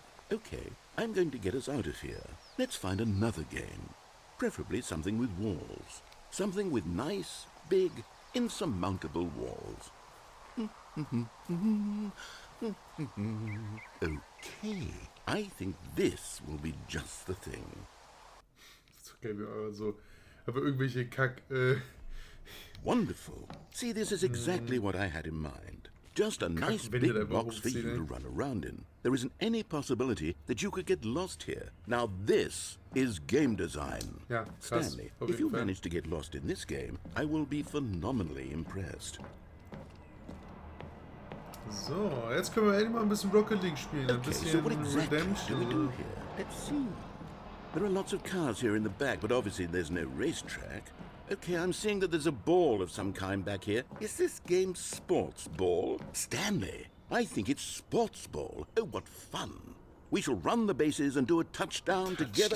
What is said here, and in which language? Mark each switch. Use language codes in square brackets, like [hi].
[en] Okay, I'm going to get us out of here. Let's find another game. Preferably something with walls. Something with nice, big, insurmountable walls. Okay, I think this will be just the thing. [de] Ist okay, aber irgendwelche [en] Wonderful. See, this is exactly what I had in mind. Just a nice big box for you to run around in. There isn't any possibility that you could get lost here. Now this is game design. [de] Ja, krass. [en] Stanley, if you manage to get lost in this game, I will be phenomenally impressed. [de] So, jetzt können wir endlich mal ein bisschen Rocket League spielen. Ein bisschen [en] so what exactly Redemption. do we do here? Let's see. There are lots of cars here in the back, but obviously there's no racetrack. Okay, I'm seeing that there's a ball of some kind back here. Is this game sports ball? Stanley, I think it's sports ball. Oh, what fun. We shall run the bases and do a touchdown together.